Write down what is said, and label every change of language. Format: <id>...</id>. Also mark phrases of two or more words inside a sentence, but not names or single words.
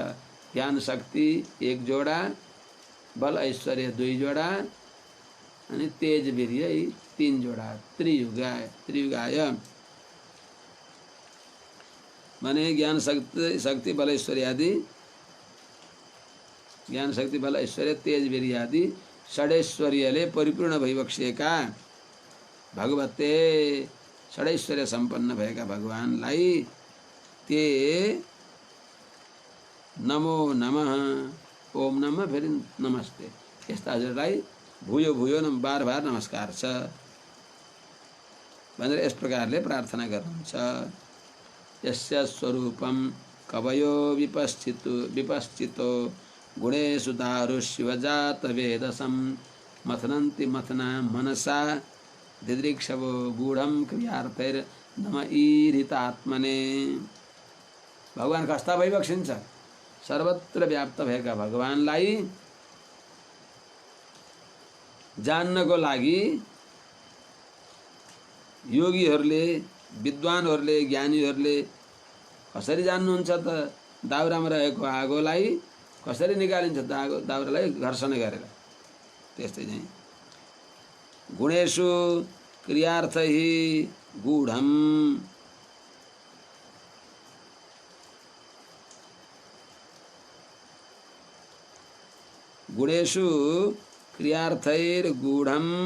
<ne>ज्ञान शक्ति एक जोडा, बल ऐश्वर्य दुई जोडा, अनि तेज वीर्य तीन जोडा। त्रियुगाय, त्रियुगाय माने ज्ञान शक्ति, बल ऐश्वर्य आदि ज्ञान शक्ति बल ऐश्वर्य तेज वीर्य आदि षडैश्वर्यले परिपूर्ण भइबक्सिएका भगवते षडैश्वर्य सम्पन्न भएका भगवानलाई ते</ne> <sa>नमो नमः ओम नमः</sa> <ne>फेरि नमस्ते यस्ता हजुरलाई</ne> <sa>भूयो भूयो</sa> <ne>बार बार नमस्कार छ भनेर यस प्रकारले प्रार्थना गर्नुहुन्छ।</ne> <sa>यस्य स्वरूपम कवयो विपश्चितो गुणेषु दारु शिवजात वेदसं मथनन्ति मथना मनसा दिदृक्षवो गूढ़ं क्रियार्थैर नम ईरितात्मने।</sa> <ne>भगवान कस्ता भइबक्सिन्छ सर्वत्र व्याप्त भएका भगवानलाई जान्नको लागि योगीहरूले विद्वानहरूले ज्ञानीहरूले कसरी जान्नुहुन्छ त दाउरामा रहेको आगोलाई कसरी निकालिन्छ त दाउरालाई घर्षण गरेर।</ne> <sa>त्यस्तै चाहिँ गुणेषु क्रियार्थैः गूढम् गुणेषु क्रियार्थैर्गूढं</sa>